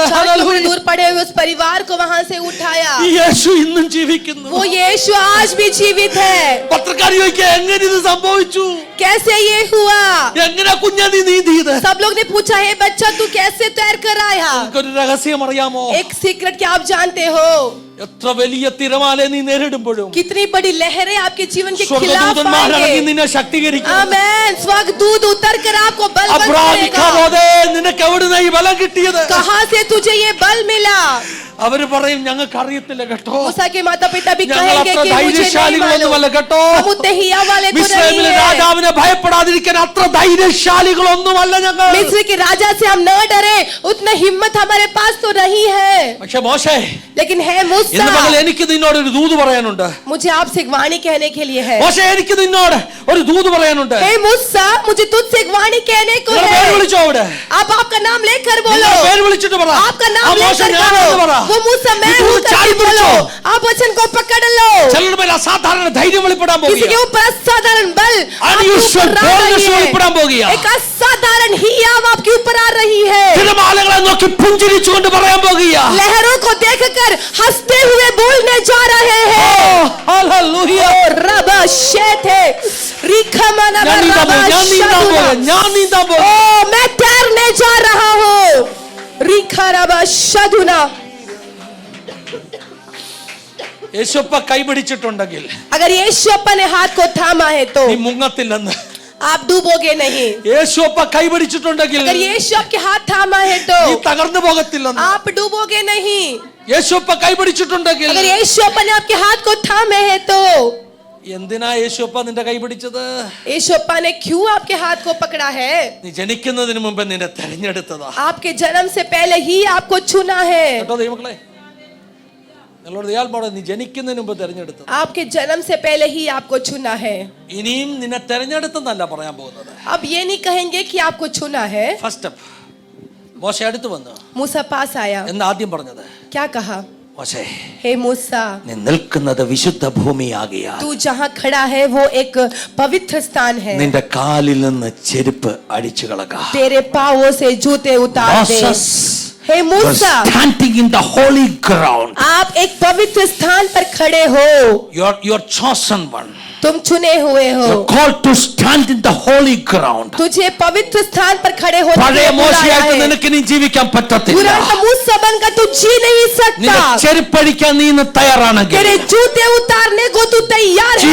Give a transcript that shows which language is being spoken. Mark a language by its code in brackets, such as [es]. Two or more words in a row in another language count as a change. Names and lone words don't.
[hi] 4 किलोमीटर दूर पड़े हुए उस परिवार को वहां से उठाया। [ml] ഈ യേശു ഇന്നും ജീവിക്കുന്നു. [hi] वो यीशु आज भी जीवित है। [ml] പത്രക്കാർ ചോദിക്കുക, എങ്ങനെ ഇത് സംഭവിച്ചു, [hi] कैसे ये हुआ? [ml] എങ്ങനെ കുഞ്ഞാ നീ നീന്തിയത്? [hi] सब लोग ने पूछा, हे बच्चा तू कैसे तैर कर आया? [ml] ഒരു രഹസ്യം അറിയാമോ? [hi] एक सीक्रेट क्या आप जानते हो? [ml] എത്ര വലിയ തിരമാല നീ നേരിടുമ്പോഴും [hi] कितनी बड़ी लहरें आपके जीवन के खिलाफ [ml] സ്വർഗ്ഗദൂതന്മാർ ഇറങ്ങി [hi] आएंगे। [ml] നിന്നെ ശക്തീകരിക്കും. [hi] आमेन। स्वर्गदूत उतर कर आपको बल करेगा। [ml] അബ്രാമിക്കാമോദേ, നിനക്ക് എവിടുന്നാ ഈ ബലം കിട്ടിയത്? [hi] कहां से तुझे ये बल मिला? [ml] അവര് പറയും ഞങ്ങൾക്ക് അറിയത്തില്ല കേട്ടോ, [hi] मूसा के माता पिता भी [ml] ഞങ്ങൾ [hi] कहेंगे [ml] അത്ര [hi] कि मुझे नहीं [ml] ധൈര്യശാലികളൊന്നുമല്ല [hi] मालूम, [ml] കേട്ടോ, [hi] हम उतने हिया वाले तो नहीं [ml] മിസ്രൈമിലെ [hi] है। [ml] രാജാവിനെ ഭയപ്പെടാതിരിക്കാൻ അത്ര ധൈര്യശാലികളൊന്നുമല്ല ഞങ്ങൾ. [hi] मिस्र के राजा से हम न डरे, उतना हिम्मत हमारे पास तो नहीं है। [ml] പക്ഷെ മോശേ, [hi] लेकिन है [ml] ഇന്ന് [hi] मूसा, [ml] പകൽ എനിക്ക് നിന്നോട് ഒരു ദൂത് പറയാനുണ്ട്. [hi] मुझे आपसे एक वाणी कहने के लिए है। [ml] മോശേ, എനിക്ക് നിന്നോട് ഒരു ദൂത് പറയാനുണ്ട്. [hi] हे मूसा, मुझे तुझसे एक वाणी कहने को [ml] നിങ്ങളുടെ പേര് [hi] है। [ml] വിളിച്ചോ അവിടെ, [hi] आप आपका नाम लेकर बोलो, [ml] നിങ്ങളുടെ പേര് വിളിച്ചിട്ട് പറ. [hi] आपका [ml] ആ [hi] नाम [ml] മോശ [hi] लेकर [ml] ഞാനാണെന്ന് പറ. [hi] कहो, वो मूसा मैं [ml] ഇത് [hi] हूँ [ml] ചാടി [hi] करके बोलो। [ml] പിടിച്ചോ. [hi] आप वचन को पकड़ लो। [ml] ചിലരുടെ മേൽ അസാധാരണ ധൈര്യം വെളിപ്പെടാൻ [hi] किसी के [ml] പോകുക, [hi] ऊपर असाधारण बल आपके [en] unusual [hi] ऊपर आ [en] boldness [hi] रही [ml] വെളിപ്പെടാൻ [hi] है। [ml] പോകുക. [hi] एक असाधारण हियाव आपके ऊपर आ रही है। [ml] തിരമാലകളെ നോക്കി പുഞ്ചിരിച്ചുകൊണ്ട് പറയാൻ പോകുക. [hi] लहरों को देखकर हंसते हुए बोलने जा रहे हैं। [ml] ഹല്ലേലൂയ. रब शेथे रिखमना ഞാൻ നീന്താൻ रब പോകുക, ഞാൻ നീന്താൻ പോകുക. [hi] ओ मैं तैरने जा रहा हूँ। रिखा रब शदुना। [ml] യേശുപ്പ കൈപിടിച്ചിട്ടുണ്ടെങ്കിൽ [hi] अगर यीशु अपने हाथ को थामा है तो [ml] നീ മുങ്ങത്തില്ലെന്ന്. [hi] आप डूबोगे नहीं। [ml] യേശുപ്പ കൈപിടിച്ചിട്ടുണ്ടെങ്കിൽ [hi] अगर यीशु आपके हाथ थामा है तो [ml] നീ തകർന്നു പോകത്തില്ലെന്ന്. [hi] आप डूबोगे नहीं। [ml] യേശുപ്പ കൈപിടിച്ചിട്ടുണ്ടെങ്കിൽ [hi] अगर यीशु अपने आपके हाथ को थामे है तो [ml] എന്തിനാ യേശുപ്പ നിന്റെ കൈപിടിച്ചത്? [hi] यीशु अप्पा ने क्यों आपके हाथ को पकड़ा है? [ml] നീ ജനിക്കുന്നതിന് മുമ്പ് നിന്നെ തെരഞ്ഞെടുത്തതാ [hi] आपके जन्म से पहले ही आपको चुना है। [ml] കേട്ടോ ദൈവമക്കളെ, നിങ്ങളോട് ദയാൽമാടെ, നീ ജനിക്കുന്നതിന് മുമ്പ് തെരഞ്ഞെടുത്തത്. [hi] आपके जन्म से पहले ही आपको चुना है। [ml] ഇനിയും നിന്നെ തെരഞ്ഞെടുത്തെന്നല്ല പറയാൻ പോകുന്നത്. [hi] अब ये नहीं कहेंगे कि आपको चुना है। [en] first step, [ml] മോശ അടുത്ത് വന്നു [hi] मूसा पास आया, [ml] എന്ന് ആദ്യം പറഞ്ഞത്. [hi] क्या कहा? [ml] മോശേ, [hi] हे मूसा, [ml] നീ നിൽക്കുന്നത് വിശുദ്ധ ഭൂമിയാകിയാൽ [hi] तू जहाँ खड़ा है वो एक पवित्र स्थान है। [ml] നിന്റെ കാലിൽ നിന്ന് ചെരുപ്പ് അടിച്ചു കളക. [hi] तेरे पांवों से जूते उतार दे। हे मूसा, [en] standing in the holy ground, [hi] आप एक पवित्र स्थान पर खड़े हो। [en] you are chosen one, [hi] तुम चुने हुए हो। [en] you are called to stand in the holy ground. [hi] तुझे पवित्र स्थान पर खड़े होने के [ml] പഴയ [hi] लिए बुलाया [ml] മോശയായിട്ട് [hi] है। [ml] നിനക്ക് ഇനി ജീവിക്കാൻ പറ്റത്തില്ല. [hi] पुराना मूसा बनकर तू जी नहीं [ml] നിന്റെ [hi] सकता। [ml] ചെരുപ്പടിക്കാൻ നീ ഇന്ന് തയ്യാറാണെങ്കിൽ, [hi] तेरे जूते उतारने को तू तैयार है